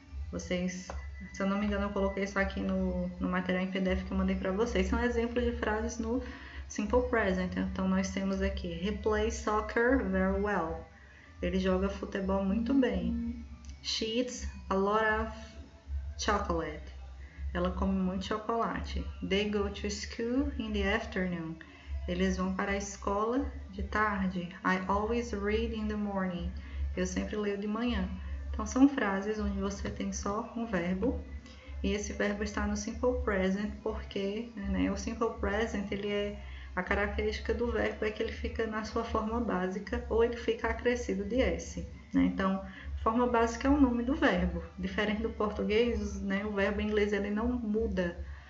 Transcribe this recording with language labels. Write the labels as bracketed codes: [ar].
[pt] Vocês, se eu não me engano, eu coloquei isso aqui no material em PDF que eu mandei para vocês. São exemplos de frases no Simple Present. Então, nós temos aqui: [en] He plays soccer very well. [pt] Ele joga futebol muito bem. [en] She eats a lot of chocolate. [pt] Ela come muito chocolate. [en] They go to school in the afternoon. [pt] Eles vão para a escola de tarde. [en] I always read in the morning. [pt] Eu sempre leio de manhã. Então, são frases onde você tem só um verbo. E esse verbo está no Simple Present porque o Simple Present, a característica do verbo é que ele fica na sua forma básica ou ele fica acrescido de S. Então, forma básica é o nome do verbo. Diferente do português, o verbo em inglês ele não muda.